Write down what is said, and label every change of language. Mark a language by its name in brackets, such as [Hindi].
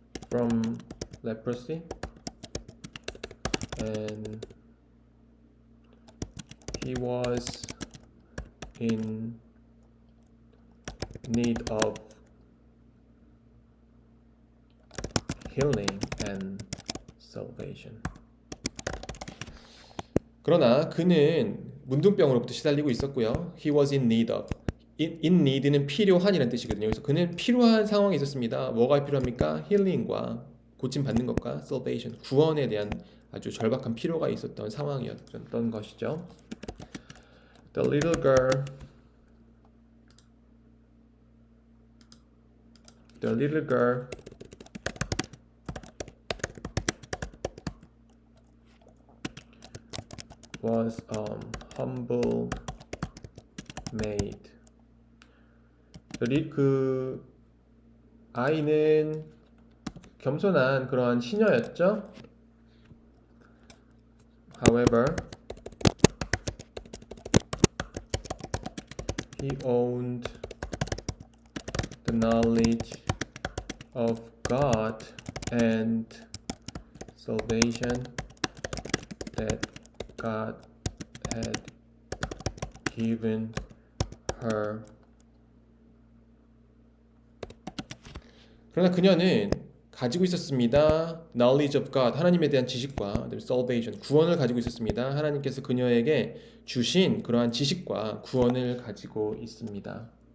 [English] from leprosy and he was in need of healing and salvation. [Korean] 그러나 그는 문둥병으로부터 시달리고 있었고요. [English] He was in need of. [Korean] in need는 필요한이라는 뜻이거든요. 그래서 그는 필요한 상황이 있었습니다. 뭐가 필요합니까? 힐링과 고침 받는 것과 salvation, 구원에 대한 아주 절박한 필요가 있었던 상황이었던 것이죠. [English] The little girl was humble maid. [Korean] 그 아이는 겸손한 그러한 시녀였죠. [English] However, he owned the knowledge of God and salvation that God had given her. [Korean] 그러나 그녀는 가지고 있었습니다. [English] Knowledge of God, [Korean] 하나님에 대한 지식과 salvation, 구원을 가지고 있었습니다. 하나님께서 그녀에게 주신 그러한 지식과 구원을 가지고 있습니다.